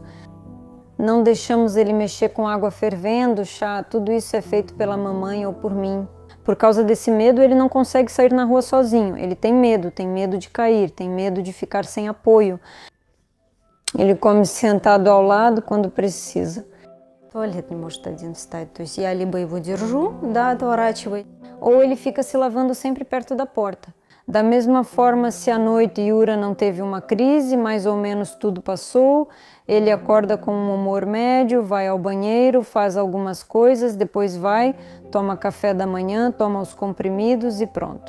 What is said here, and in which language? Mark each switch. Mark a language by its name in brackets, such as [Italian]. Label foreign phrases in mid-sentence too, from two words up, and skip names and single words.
[Portuguese] Não deixamos ele mexer com água fervendo, chá, tudo isso é feito pela mamãe ou por mim. Por causa desse medo, ele não consegue sair na rua sozinho, ele tem medo de cair, tem medo de ficar sem apoio. Ele come sentado ao lado quando precisa. [Russian] Туалет не может один встать, то есть я либо его держу, да, отворачивай. [Portuguese] Ou ele fica se lavando sempre perto da porta. Da mesma forma, se à noite Yura não teve uma crise, mais ou menos tudo passou, ele acorda com um humor médio, vai ao banheiro, faz algumas coisas, depois vai, toma café da manhã, toma os comprimidos e pronto.